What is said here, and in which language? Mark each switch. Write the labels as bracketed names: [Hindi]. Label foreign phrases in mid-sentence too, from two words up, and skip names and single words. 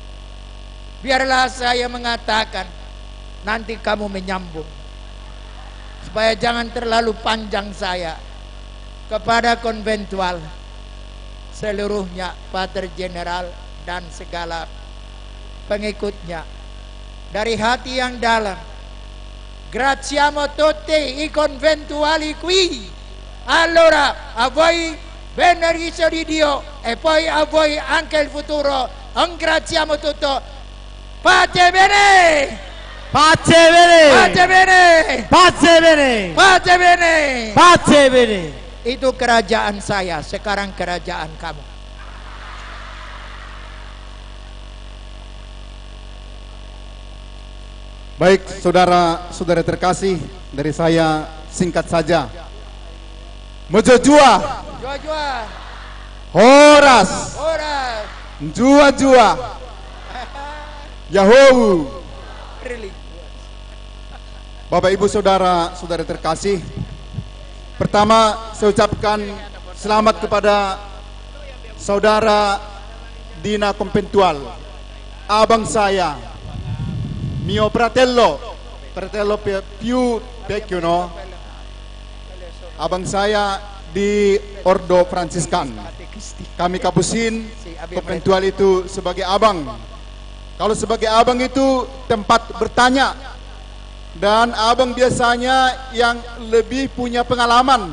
[Indonesian] Biarlah saya mengatakan, nanti kamu menyambung. supaya jangan terlalu panjang saya, kepada konventual seluruhnya, Pater General dan segala pengikutnya, dari hati yang dalam, [Italian] graziamo tutti i conventuali qui. Allora a voi benedizione di Dio e poi a voi anche il futuro. Ringraziamo tutto. Pace bene. Pace bene. Pace bene. Pace bene. Pace bene. Pace bene. [Indonesian] Itu kerajaan saya, sekarang kerajaan kamu. Baik, saudara-saudara terkasih, dari saya singkat saja. Mojojua, Jua-jua. Horas, Horas. Jua-jua, Yahoo. Bapak Ibu saudara-saudara terkasih, pertama saya ucapkan selamat kepada saudara Dina Conventual, abang saya, [Italian] mio fratello più vecchio, no? [Indonesian] Abang saya di Ordo Fransiskan. Kami Kapusin, Conventual itu sebagai abang. Kalau sebagai abang itu tempat bertanya, dan abang biasanya yang lebih punya pengalaman.